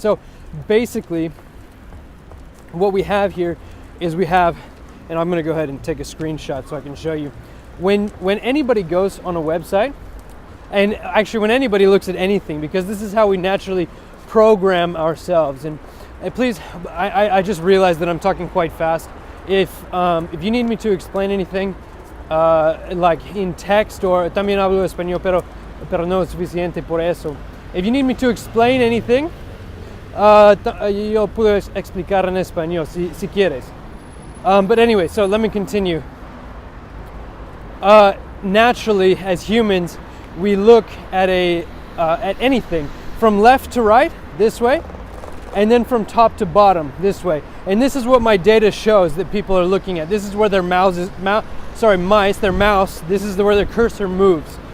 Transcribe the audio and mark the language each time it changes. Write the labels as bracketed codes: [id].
[en] So basically what we have here is and I'm going to go ahead and take a screenshot so I can show you. When anybody goes on a website, and actually when anybody looks at anything, because this is how we naturally program ourselves. And please, I just realized that I'm talking quite fast. If you need me to explain anything, like in text, or [es] también hablo español, pero no es suficiente por eso. [en] If you need me to explain anything, [es] yo puedo explicar en español si quieres. [en] But anyway, so let me continue. Naturally, as humans, we look at anything from left to right, this way, and then from top to bottom, this way. And this is what my data shows that people are looking at. This is where their mouse, this is where their cursor moves.